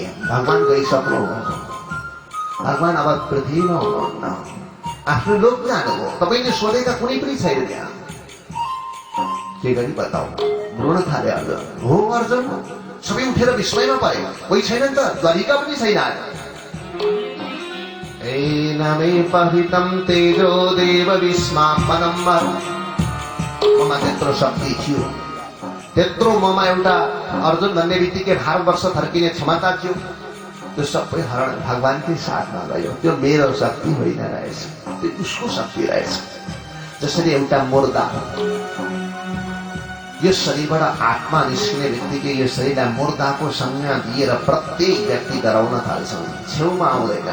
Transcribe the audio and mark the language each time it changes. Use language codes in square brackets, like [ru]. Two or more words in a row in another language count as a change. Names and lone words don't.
[ne] भगवान गइसक्नु हो, भगवान अब पृथ्वीमा हुनुहुन्न, आफ्नो लोक जानुभयो, तपाईँले सोधेका कुनै पनि छैन त्यहाँ। के गरी बताऊ? रुन थाले अर्जुन। हो अर्जुन, सबै उठेर विस्मयमा परे, कोही छैन नि त, द्वारिका पनि छैन। [sa] एनमे पहितं तेजो देव विस्मापनं [ne] ममा त्यत्रो शक्ति थियो, त्यत्रो ममा एउटा अर्जुन भन्ने बित्तिकै भारतवर्ष थर्किने क्षमता थियो, त्यो सबै हरण भगवानकै साथमा गयो। त्यो मेरो शक्ति होइन रहेछ, त्यो उसको शक्ति रहेछ। जसरी एउटा मुर्दा यो शरीरबाट आत्मा निस्किने बित्तिकै यो शरीरलाई मुर्दाको संज्ञा दिएर प्रत्येक व्यक्ति डराउन थाल्छ, छेउमा आउँदैन।